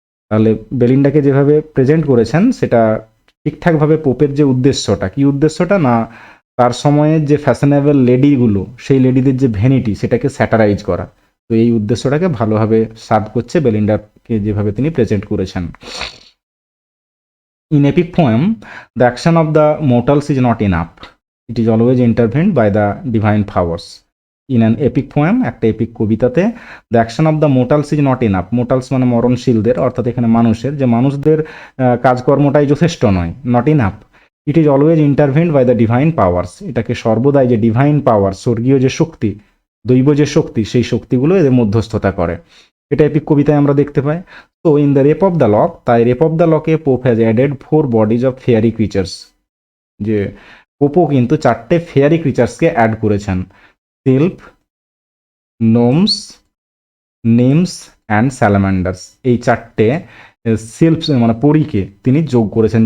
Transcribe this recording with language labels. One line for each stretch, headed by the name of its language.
Bangla: তাহলে বেলিন্ডাকে যেভাবে প্রেজেন্ট করেছেন সেটা ঠিকঠাকভাবে পোপের যে উদ্দেশ্যটা, কি উদ্দেশ্যটা না, তার সময়ের যে ফ্যাশনেবল লেডিগুলো, সেই লেডিদের যে ভ্যানিটি, সেটাকে স্যাটারাইজ করা। তো এই উদ্দেশ্যটাকে ভালোভাবে সার্ভ করছে বেলিন্ডাকে যেভাবে তিনি প্রেজেন্ট করেছেন।
English: In epic poem, the action of the mortals is not enough. It is always intervened by the divine powers. In an epic poem,
Bangla: একটা epic কবিতাতে,
English: the action of the mortals is not enough.
Bangla: mortals মানে মরণশীলদের, অর্থাৎ এখানে মানুষের, যে মানুষদের কাজকর্মটাই যথেষ্ট নয়,
English: not enough. It is always intervened by the divine powers.
Bangla: এটাকে সর্বদাই যে ডিভাইন পাওয়ার, স্বর্গীয় যে শক্তি, দৈব যে শক্তি, সেই শক্তিগুলো এদের মধ্যস্থতা করে। এটা এপিক কবিতায় আমরা দেখতে পাই। তো in the rape of the lock, তাই রেপ অফ দ্য লকে
English: pope has added 4 bodies of fairy creatures,
Bangla: যে পোপও কিন্তু 4টে ফেয়ারি ক্রিচার্সকে অ্যাড করেছেন, সিল্প, নোমস, নিমস অ্যান্ড স্যালামান্ডার্স, এই 4টে সিল্প মানে পরীকে তিনি যোগ করেছেন।